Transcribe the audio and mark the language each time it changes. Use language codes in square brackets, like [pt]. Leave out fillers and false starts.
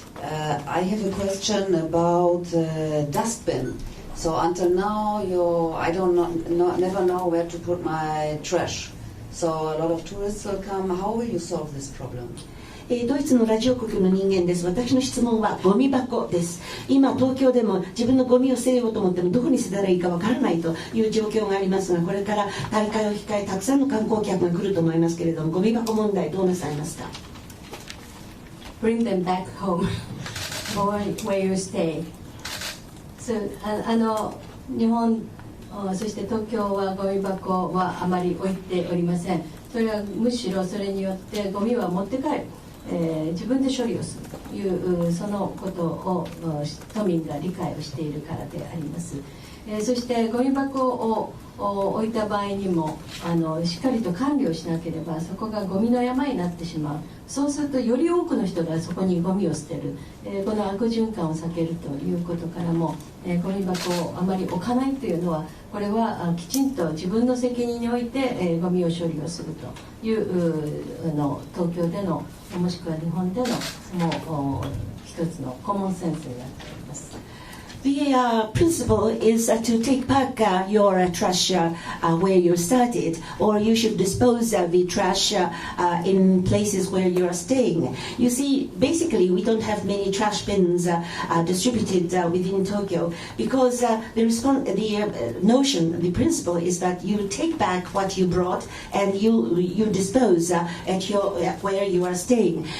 [en] I have a question about dustbin. So until now, I never know where to put my trash. So a lot of tourists will come. How will you solve this problem? [ja] ドイツのラジオ局の人間です。私の質問はゴミ箱です。今東京でも自分のゴミを捨てようと思ってもどこに捨てたらいいかわからないという状況がありますが、これから大会を控えたくさんの観光客が来ると思いますけれども、ゴミ箱問題どうなさいますか？ [en] Bring them back home or where you stay. [ja] So, 日本そして東京はゴミ箱はあまり置いておりません。それはむしろそれによってゴミは持って帰る、自分で処理をするというそのことを都民が理解をしているからであります。そしてゴミ箱を置いた場合にもしっかりと管理をしなければそこがゴミの山になってしまう。そうするとより多くの人がそこにゴミを捨てる、この悪循環を避けるということからも、ゴミ箱をあまり置かないというのはこれはきちんと自分の責任において、ゴミを処理をするという東京でのもしくは日本でのもう一つのコモンセンスになっております。 [en] The principle is to take back your trash where you started, or you should dispose the trash in places where you are staying. You see, basically, we don't have many trash bins distributed within Tokyo because the notion, the principle is that you take back what you brought and you dispose at where you are staying.